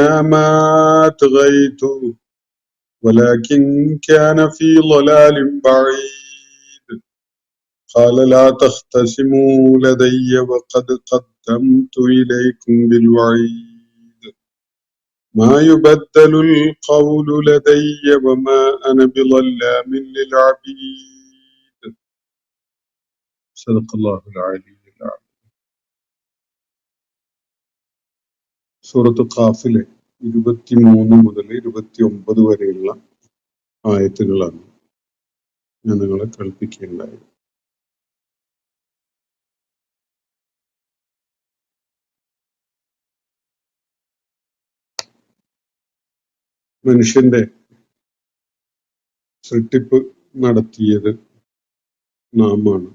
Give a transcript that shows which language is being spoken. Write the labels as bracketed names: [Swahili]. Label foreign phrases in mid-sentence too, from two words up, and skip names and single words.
[Arabic] ما أطغيته ولكن كان في ضلال بعيد قال لا تختصموا لدي وقد قدمت إليكم بالوعيد ما يبدل القول لدي وما أنا بظلام للعبيد. صدق الله العلي العظيم. [Malayalam] സൂറത്ത് ഖാഫിലെ 23 മുതൽ 29 വരെയുള്ള ആയത്തുകളാണ് ഞാൻ നിങ്ങളെ കേൾപ്പിക്കുകയുണ്ടായത്. മനുഷ്യന്റെ സൃഷ്ടിപ്പ് നടത്തിയത് നാമാണ്.